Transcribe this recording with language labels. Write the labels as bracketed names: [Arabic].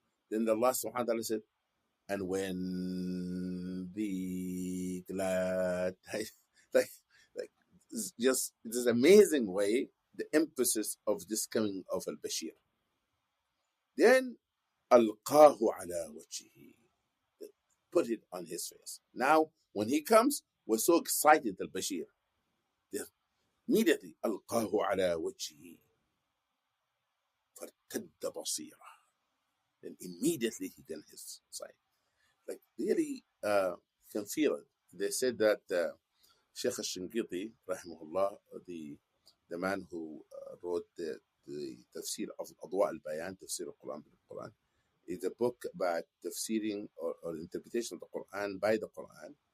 [English] Then the Allah subhanahu wa ta'ala said, and when the glad tidings, like just this amazing way, the emphasis of this coming of al-Bashir. Then alqahu ala wajhihi, put it on his face. Now when he comes, we're so excited, al-Bashir. Immediately, [Arabic] ألقاه على وجهه فارتد بصيرة. [English] Then immediately he can his sight. Like really can feel it. They said that Sheikh al-Shinqiti, rahimahullah, the man who wrote the tafsir of Adwa al-Bayan, tafsir al-Quran bil-Quran, is a book about tafsiring or interpretation of the Quran by the Quran.